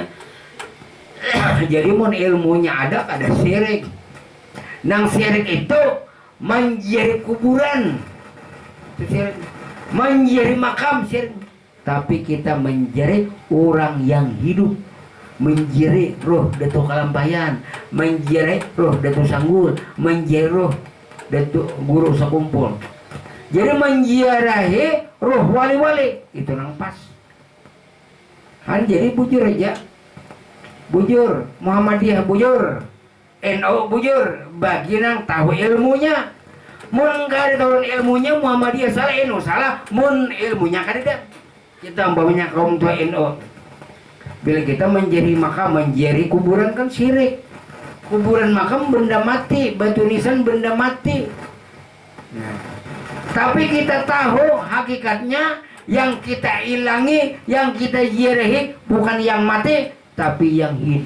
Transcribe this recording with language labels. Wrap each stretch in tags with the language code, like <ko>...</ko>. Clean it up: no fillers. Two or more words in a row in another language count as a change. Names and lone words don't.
<bjn>Jadi mun ilmunya ada syirik. Nang syirik itu menjadi kuburan, menjadi makam syirik.</bjn> <id>Tapi kita menjadi orang yang hidup, menjadi roh Datuk Kalampayan, menjadi roh Datuk Sanggul, menjadi roh Datuk Guru Sakumpul.</id> <bjn>Jadi menziarahi roh wali-wali itu nang pas. Kan jadi bujur aja, bujur Muhammadiyah bujur, NU bujur, bagi nang tahu ilmunya. Mun kada tahu ilmunya Muhammadiyah salah, NU salah. Mun ilmunya kada. Kita umpamanya kaum tua NU, bila kita menjadi makam, menjadi kuburan kan syirik.</bjn> <id>Kuburan makam benda mati, batu nisan benda mati. Nah, tapi kita tahu hakikatnya yang kita ilangi, yang kita ziarahi bukan yang mati, tapi yang hidup.</id>